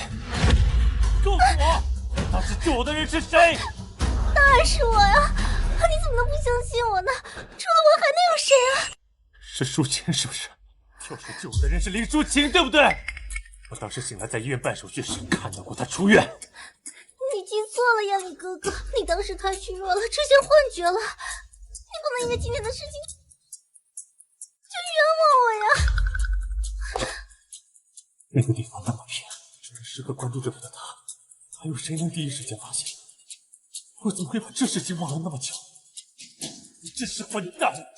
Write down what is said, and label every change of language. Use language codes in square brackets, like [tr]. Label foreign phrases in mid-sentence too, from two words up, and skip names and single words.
[zh] 告訴我，當時救我的人是誰？當然是我呀！你怎麼能不相信我呢？除了我還能有誰啊？是舒晴是不是？跳水救我的人是林舒晴，對不對？我當時醒來在醫院辦手續時看到過她出院。你記錯了，燕里哥哥，你當時太虛弱了，出現幻覺了。你不能因為今天的事情就冤枉我呀！那個地方那麼偏，只能時刻關注着我的他，還有誰能第一時間發現？我怎麼會把這事情忘了那麼久？你真是混蛋！